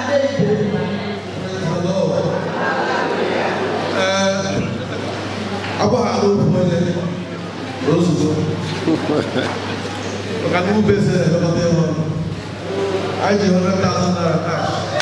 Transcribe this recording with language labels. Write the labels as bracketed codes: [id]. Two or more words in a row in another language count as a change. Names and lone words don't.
[en] Praise the Lord. Uh, Abu Harun Fuele. [ig] Maka ndị ube ese na-elekọta ego. Anyị ji [en] hundred thousand naira cash.